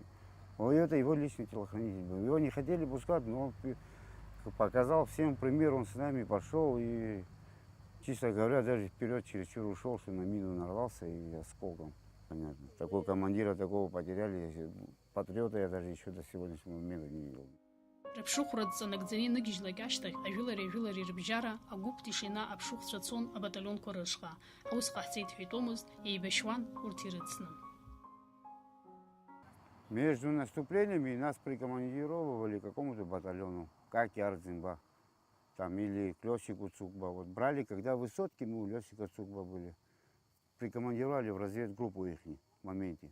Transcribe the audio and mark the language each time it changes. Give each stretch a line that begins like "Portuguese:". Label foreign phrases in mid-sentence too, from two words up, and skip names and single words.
Russian: Это его личный телохранитель был. Его не хотели пускать, но он показал всем пример, он с нами пошел и, честно говоря, даже вперед чересчур ушел, что на мину нарвался и осколком. Понятно. Такого командира, такого потеряли. Патриота я даже еще до сегодняшнего момента не видел.
Abkhazian: Рыԥшыхәра дҵанакӡаны ныгьежьлак ашьҭахь ажәылари рыбжьара агәыԥ тишина аԥшыхәцәа цон абаталионқәа рышҟа. Аус ҟаҳҵеит ҳәа еибашьуан урҭ ирыцны.
Russian: Между наступлениями нас прикомандировывали к какому-то батальону, как и Ардзинба, там, или к Лёсику Цукба. Вот брали, когда высотки, мы у Лёсика Цукба были, прикомандировали в разведгруппу их в моменте.